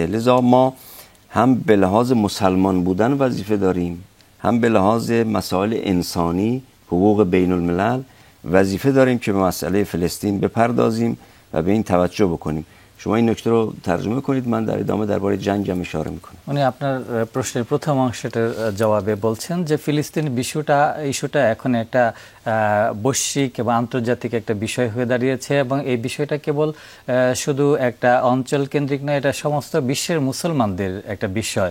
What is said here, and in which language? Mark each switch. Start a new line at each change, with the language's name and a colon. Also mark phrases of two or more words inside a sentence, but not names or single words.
Persian: لذا ما هم به لحاظ مسلمان بودن وظیفه داریم، هم به لحاظ مسائل انسانی، حقوق بین الملل وظیفه داریم که به مسئله فلسطین بپردازیم و به این توجه بکنیم. شما این نکته رو ترجمه کنید، من در ادامه درباره جنگ هم اشاره میکنم.
Bangla: উনি আপনার প্রশ্নের প্রথম অংশটার জবাবে বলছেন যে ফিলিস্তিন ইস্যুটা এখন একটা বৈশ্বিক এবং আন্তর্জাতিক একটা বিষয় হয়ে দাঁড়িয়েছে, এবং এই বিষয়টা কেবল শুধু একটা অঞ্চল কেন্দ্রিক নয়, এটা সমস্ত বিশ্বের মুসলমানদের একটা বিষয়।